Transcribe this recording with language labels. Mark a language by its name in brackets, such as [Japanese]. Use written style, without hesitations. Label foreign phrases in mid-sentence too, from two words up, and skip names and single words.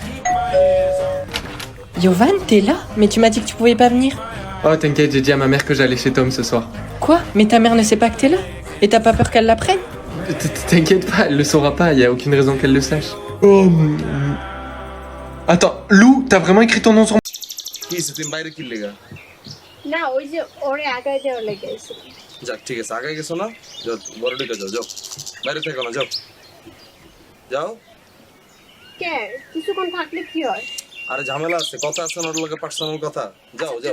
[French] Yovan, t'es là? Mais tu m'as dit que tu pouvais pas venir. Oh t'inquiète, j'ai dit à ma mère que j'allais chez Tom ce soir. Quoi? Mais ta mère ne sait pas que t'es là? Et t'as pas peur qu'elle l'apprenne? T'inquiète pas, elle le saura pas, y a aucune raison qu'elle le sache. Oh... Attends, Lou, t'as vraiment écrit ton nom sur... [Bangla] না ওই যে ওরে আগায় দেওয়ার লেগে এসে যাক ঠিক আছে আগায় গেছো না যাও বড় দিকে যাও যাও বাইরে থেকো না যাও যাও কে কিছুক্ষণ থাকলে কি হয় আরে ঝামেলা আছে কথা আছে না ওর লগে পার্সোনাল কথা যাও যাও